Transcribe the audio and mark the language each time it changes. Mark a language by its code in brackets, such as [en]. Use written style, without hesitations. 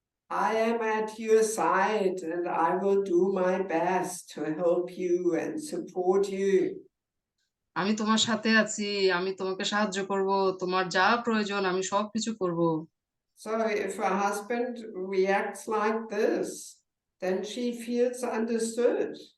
[en] I am at your side and I will do my best to help you and support you. [bn] আমি তোমার সাথে আছি, আমি তোমাকে সাহায্য করব, তোমার যা প্রয়োজন আমি সবকিছু করব। [en] So if a husband reacts like this, then she feels understood.